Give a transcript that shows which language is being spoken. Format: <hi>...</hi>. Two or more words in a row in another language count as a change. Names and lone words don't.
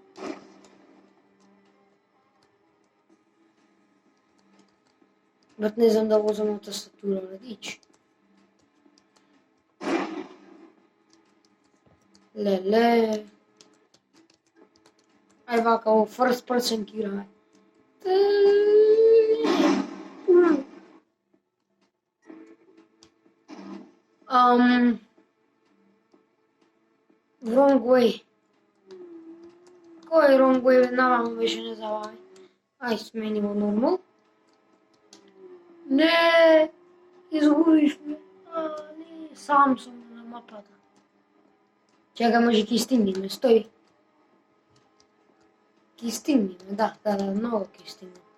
<mk>Брат, не знам да возам на тастатура, радич. Леле. Ај вака, во</mk> <en>first person</en> <mk>ки играме.</mk> <en>Wrong way.</en> <mk>Кој</mk> <en>wrong way?</en> <mk>Наваму беше не забавај. Ај сменимо нормал. Не, изгубивме. Не, сам сум на мапата. Чека, може ќе стигнеме, стој. Ќе стигнеме, да, многу ќе стигнеме.</mk>